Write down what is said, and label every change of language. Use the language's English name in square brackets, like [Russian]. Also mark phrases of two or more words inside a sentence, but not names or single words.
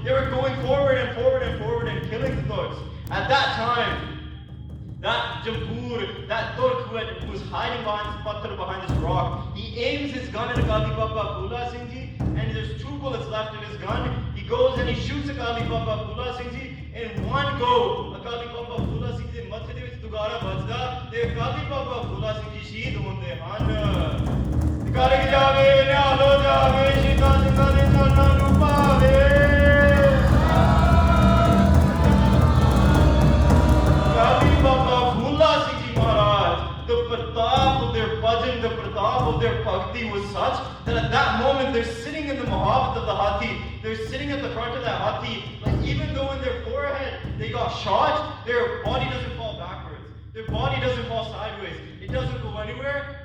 [English] They were going forward and killing the Turks. At that time, that jamboor, that Turk who was hiding behind this rock, he aims his gun at Akali Baba Phula Singh Ji, and there's 2 bullets left in his gun. He goes and he shoots Akali Baba Phula Singh Ji. In one go, [Punjabi] ਅਕਾਲੀ ਬਾਬਾ ਫੂਲਾ ਸਿੰਘ ਜੀ ਮੱਥੇ ਦੇ ਵਿੱਚ ਡੁਗਾਰਾ ਬੱਜਦਾ, ਤੇ ਅਕਾਲੀ ਬਾਬਾ ਫੂਲਾ ਸਿੰਘ ਜੀ ਸ਼ਹੀਦ ਹੁੰਦੇ ਹਨ. ਕਰਗ ਜਾਵੇ ਨਿਆਲੋ ਜਾਵੇ ਸ਼ਿਕਾ ਸ਼ਿਕਾ ਦੇ ਚਣਾ ਨੂੰ ਪਾਵੇ. [English] Akali Baba Phula Singh Ji Maharaj, the pratap of their bhajan, the pratap of their bhakti was such that at that moment they're sitting in the Mahavat of the hathi, they're sitting at the front of that hathi, like even though in their forehead they got shot, their body doesn't fall backwards, their body doesn't fall sideways, it doesn't go anywhere.